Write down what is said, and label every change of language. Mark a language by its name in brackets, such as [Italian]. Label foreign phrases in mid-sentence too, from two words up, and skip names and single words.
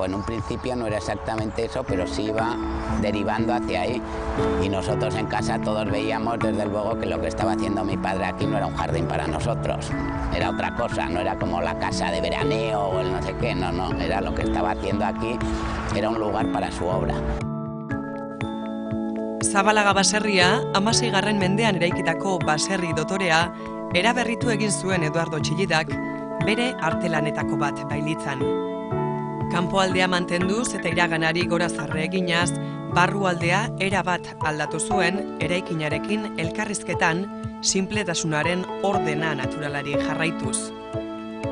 [Spanish] En un principio no era exactamente eso, pero sí iba derivando hacia ahí. Y nosotros en casa todos veíamos desde luego que lo que estaba haciendo mi padre aquí no era un jardín para nosotros, era otra cosa, no era como la casa de veraneo o el no sé qué, no, era lo que estaba haciendo aquí, era un lugar para su obra. [Basque] Zabalaga baserria, 16. mendean eraikitako baserri dotorea, eraberritu egin zuen Eduardo Txillidak, bere artelanetako bat bailitzan. Kanpoaldea mantenduz eta iraganari gorazarre eginaz, barrualdea erabat aldatu zuen eraikinarekin elkarrizketan, sinpletasunaren ordena naturalari jarraituz.